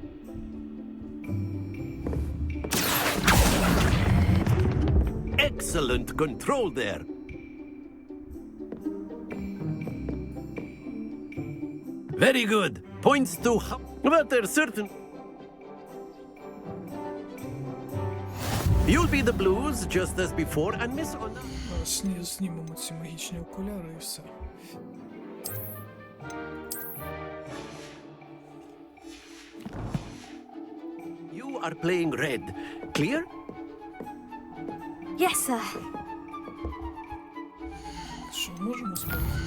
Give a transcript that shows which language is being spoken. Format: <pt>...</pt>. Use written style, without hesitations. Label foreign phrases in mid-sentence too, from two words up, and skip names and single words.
<en>Excellent control there. Very good. Points to... But there's certain... You'll be the blues, just as before, and Miss Ona...</en> <uk>Знімемо ці магічні окуляри і все.</uk> <en>You are playing red. Clear? Yes, sir.</en> <uk>Що, можемо спробувати?</uk>